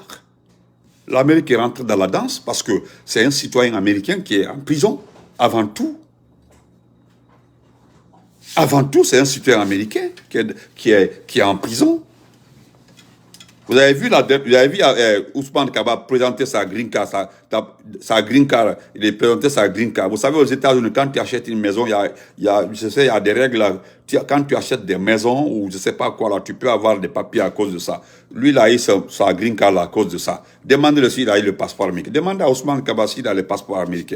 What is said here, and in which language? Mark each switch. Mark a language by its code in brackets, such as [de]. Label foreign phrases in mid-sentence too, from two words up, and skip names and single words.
[fr] L'Amérique rentre dans la danse parce que c'est un citoyen américain qui est en prison, avant tout. Avant tout, c'est un citoyen américain qui est en prison. Vous avez vu, Ousmane Kaba présenter sa [en] green card, [fr] sa [en] green card, [fr] il est présenté sa [en] green card. [fr] Vous savez, aux États-Unis, quand tu achètes une maison, il y a des règles. Là. Quand tu achètes des maisons ou je ne sais pas quoi, là, tu peux avoir des papiers à cause de ça. Lui, il a eu sa [en] green card [fr] là, à cause de ça. Demandez-le s'il a eu le passeport américain. Demandez à Ousmane Kaba s'il a le passeport américain.